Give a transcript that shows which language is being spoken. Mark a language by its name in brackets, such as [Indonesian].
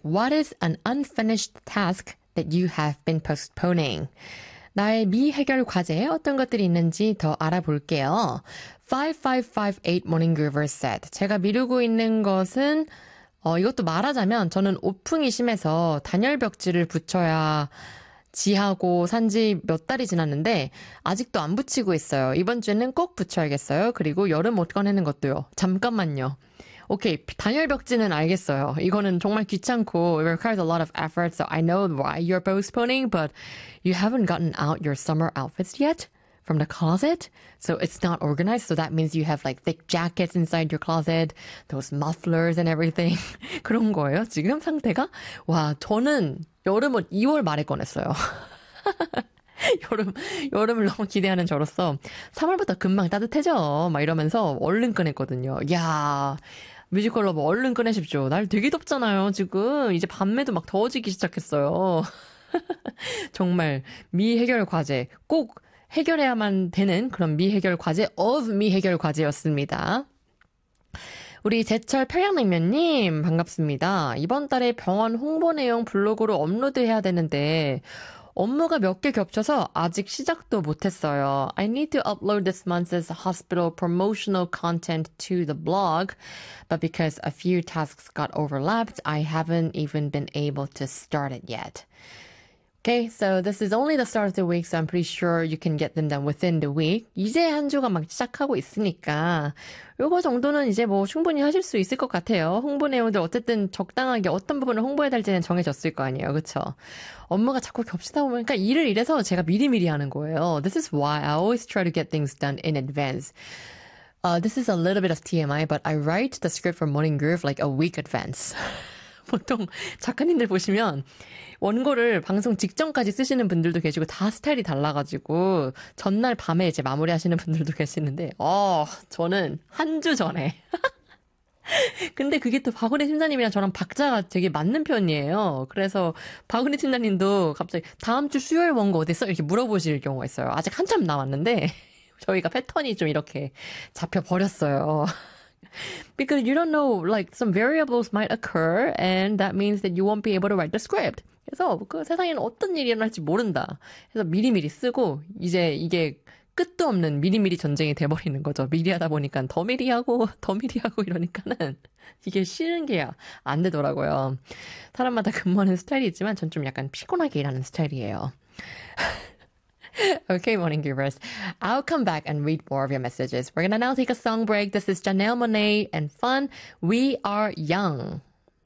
[English] What is an unfinished task that you have been postponing? [Korean] 나의 미해결 과제에 어떤 것들이 있는지 더 알아볼게요. 5558 Morning Groover said, 제가 미루고 있는 것은 이것도 말하자면 저는 오풍이 심해서 단열벽지를 붙여야 지하고 산 지 몇 달이 지났는데 아직도 안 붙이고 있어요. 이번 주에는 꼭 붙여야겠어요. 그리고 여름 옷 꺼내는 것도요. 잠깐만요. 오케이, 단열벽지는 알겠어요. 이거는 정말 귀찮고 [English] it requires a lot of effort, so I know why you're postponing, but you haven't gotten out your summer outfits yet from the closet, so it's not organized, so that means you have like thick jackets inside your closet, those mufflers and everything. [Korean] 그런 거예요, 지금 상태가? 와, 저는 여름 옷 2월 말에 꺼냈어요. 여름을 너무 기대하는 저로서 3월부터 금방 따뜻해져 막 이러면서 얼른 꺼냈거든요. 야, 뮤지컬 러버 얼른 꺼내십시오. 날 되게 덥잖아요. 지금 이제 밤에도 막 더워지기 시작했어요. 정말 미해결 과제 꼭 해결해야만 되는 그런 미해결 과제 of 미해결 과제였습니다. 우리 제철 평양냉면님 반갑습니다. 이번 달에 병원 홍보 내용 블로그로 업로드해야 되는데 업무가 몇 개 겹쳐서 아직 시작도 못했어요. [English] I need to upload this month's hospital promotional content to the blog, but because a few tasks got overlapped, I haven't even been able to start it yet. Okay, so this is only the start of the week, so I'm pretty sure you can get them done within the week. [Korean] 이제 한 주가 막 시작하고 있으니까 요거 정도는 이제 뭐 충분히 하실 수 있을 것 같아요. 홍보 내용들 어쨌든 적당하게 어떤 부분을 홍보해야 될지는 정해졌을 거 아니에요. 그쵸? 업무가 자꾸 겹치다 보면 그러니까 일을 이래서 제가 미리미리 하는 거예요. [English] This is why I always try to get things done in advance. This is a little bit of TMI, but I write the script for Morning Groove like a week advance. [Korean] 보통 작가님들 보시면 원고를 방송 직전까지 쓰시는 분들도 계시고 다 스타일이 달라가지고 전날 밤에 이제 마무리하시는 분들도 계시는데 저는 한 주 전에 근데 그게 또 박은희 팀장님이랑 저랑 박자가 되게 맞는 편이에요. 그래서 박은희 팀장님도 갑자기 다음 주 수요일 원고 어디 있어? 이렇게 물어보실 경우가 있어요. 아직 한참 남았는데 저희가 패턴이 좀 이렇게 잡혀버렸어요. [English] Because you don't know, like, some variables might occur, and that means that you won't be able to write the script. [Korean] 그래서 그 세상에는 어떤 일이 일어날지 모른다. 그래서 미리미리 쓰고, 이제 이게 끝도 없는 미리미리 전쟁이 돼버리는 거죠. 미리 하다 보니까 더 미리 하고 이러니까는 이게 쉬는 게야 안 되더라고요. 사람마다 근무하는 스타일이 있지만 전 좀 약간 피곤하게 일하는 스타일이에요. [English] Okay, morning givers. I'll come back and read more of your messages. We're gonna now take a song break. This is Janelle Monáe and Fun. We are young.